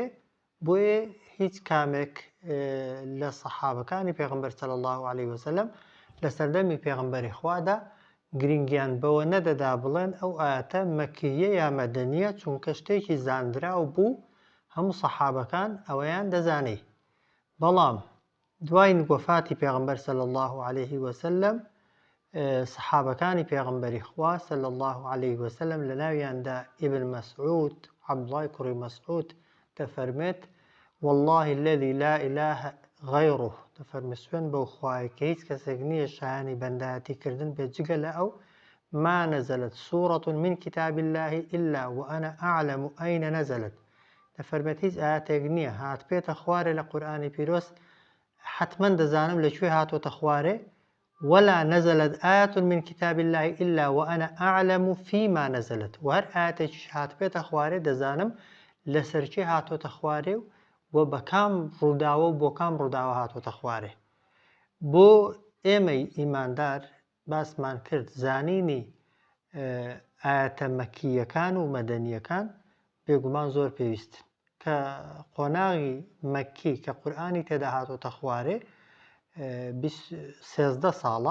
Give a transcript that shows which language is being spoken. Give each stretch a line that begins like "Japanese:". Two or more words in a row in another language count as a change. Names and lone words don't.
Central Kurdish: بۆیە هیچ کامێک لە سەحابەکانی پێغەمبەر
Arabic: صلی الله عليه وسلم
Central Kurdish: لە سەردەمی پێغەمبەری خوادا گرنگیان بەوە نەدەدا بڵێن ئەو ئاەتە مەکیە یا مەدەنیە، چونکە شتێکی زانراو بوو هەموو سەحابەکان ئەوەیان دەزانی. بەڵام دوای وەفاتی پێغەمبەر
Arabic: صلی الله عليه وسلم
Central Kurdish: سەحابەکانی پێغەمبەری خوا
Arabic: صلی الله عليه وسلم
Central Kurdish: لە ناویاندا ئیبن مەسعود عەبدوڵای کوڕی مەسعود دەفەرمێت
Arabic: والله الذي لا إله غيره،
Central Kurdish: دەفەرمێت سوێن بەو خوایە کە هیچ کەسێک نییە شایانی بەندایەتی کردن بێت جگە لە ئەو
Arabic: ما نزلت سورة من كتاب الله إلا وأنا أعلم أين نزلت.
Central Kurdish: دەفەرمێت هیچ ئاەتێک نییە هات بێتە خوارێ لە قورئانی پیرۆز حتما دەزانم لەکوێ هاتۆتە خوارێ،
Arabic: ولا نزلت آية من كتاب الله إلا وأنا أعلم فيما نزلت.
Central Kurdish: وهر آياتێکیش هات بێتە خوارێ دەزانم لەسەرچێ هاتۆتە خوارێ و بە کام ڕووداوە و بۆ کام ڕووداوە هاتۆتە خوارێ. بۆ ئێمەی ئیماندار باسمان کرد زانینی ئاەتە مەکیەکان و مەدەنیەکان بێگومان زۆر پێویستن کە قۆناغی مەکی کە قورئانی تێدا هاتۆتە خوارێ 13 ساڵە.